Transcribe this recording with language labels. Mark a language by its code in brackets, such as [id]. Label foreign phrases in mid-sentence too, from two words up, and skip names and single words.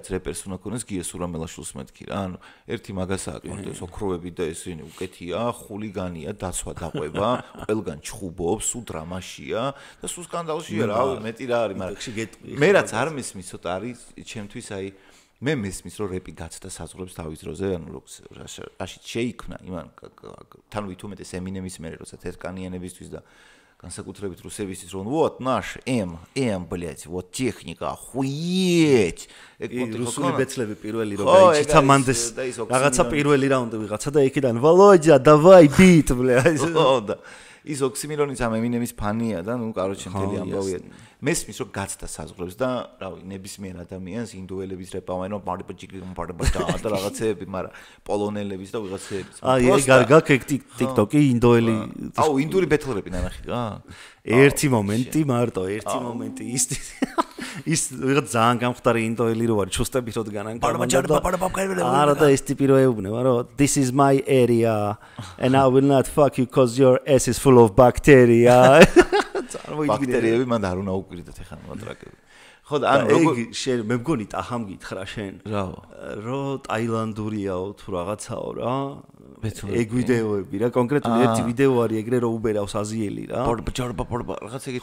[ka] რეპერს უნდა ქონდეს გიეს ურამელაშვილს მეთქი რა ანუ ერთი მაგასაა კონდეს ოქროები და ესენი უკეთია ხულიგანია დაცვა დაყვება ყველგან ჩხუბობს სულ დრამაშია და სულ სკანდალშია რა მეტი რა არის მაგრამ მე რაც არ მესმის ცოტა არის ჩემთვის აი მე მესმის რომ რეპი გაცდა საზღვრებს თავის დროზე ანუ რაშიც შეიქმნა იმან თან ვითუმეტეს ემინემის მერე როცა თეთრკანიანებისთვის და განსაკუთრებით რუსებისთვის რომ [ru] вот наш блядь вот техника охуеть [ka] ეგ რუსული ბეცლები პირველი რო გაიჩიცა მანდეს რაღაცა პირველი რაუნდი ვიღაცა და იქიდან [ru] володя давай beat блядь [ka] ხო და ის ოქსიმირონიც ამ ემინემის ფანია და ნუ კაროჩე მთელი ამბავია. მესმის რომ გაცდა საზღვრებს და რავი, ნებისმიერ ადამიანს ინდოელების რეპავენ რომ და რაღაცეები, მაგრამ პოლონელების და ვიღაცეების. გაგ TikTok-ი ინდოელი. ინდური ბეთლრები ნანახი რა. ერთი მომენტი მარტო, ერთი მომენტი ის ვიღაც ძალიან გამხდარი ინდოელი რო არის, ჩუსტები როდგან არა და ეს ტიპი რო ეუბნება რომ [en] this is my area and I will not fuck you because your ass is full of bacteria. [ka] ბაქტერიები მან არ უნდა უკვირდეთ ეხლა მოატრაკები. ხო და ანუ როგორ შენ მე მგონი ტახამ გითხრა შენ. რაო? რომ ტაილანდურიაო თუ რაღაცაო რა. ეგ ვიდეოები რა კონკრეტული ერთი ვიდეო არის ეგრე რომ უბერავს აზიელი რა. რაღაც ეგეთი.